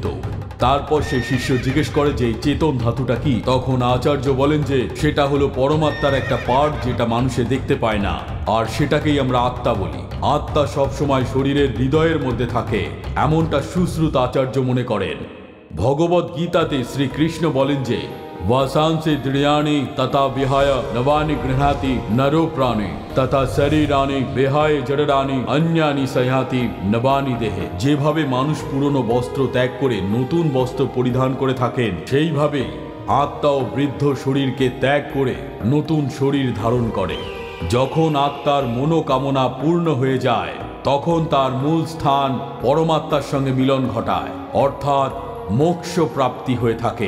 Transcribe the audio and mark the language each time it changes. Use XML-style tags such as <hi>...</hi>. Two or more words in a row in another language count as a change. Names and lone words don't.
<bn>তারপর সে শিষ্য জিজ্ঞেস করে যে চেতন ধাতুটা কি। তখন আচার্য বলেন যে সেটা হলো পরমাত্মার একটা পার্ট, যেটা মানুষে দেখতে পায় না, আর সেটাকেই আমরা আত্মা বলি। আত্মা সবসময় শরীরের হৃদয়ের মধ্যে থাকে, এমনটা সুশ্রুত আচার্য মনে করেন। ভগবদ গীতাতে শ্রীকৃষ্ণ বলেন যে</bn> <sa>वासांसि दृढ़यानि तथा विहाय नवानि गृह्णाति नरो प्राणे तथा शरीरानि विहाय जडरानि अन्यानि सयाति नवानि देहे।</sa> <bn>যেভাবে মানুষ পুরনো বস্ত্র ত্যাগ করে নতুন বস্ত্র পরিধান করে থাকেন, সেইভাবে আত্মাও বৃদ্ধ শরীরকে ত্যাগ করে নতুন শরীর ধারণ করে। যখন আত্মার মনোকামনা পূর্ণ হয়ে যায় তখন তার মূল স্থান পরমাত্মার সঙ্গে মিলন ঘটায়, অর্থাৎ মোক্ষ প্রাপ্তি হয়ে থাকে।</bn>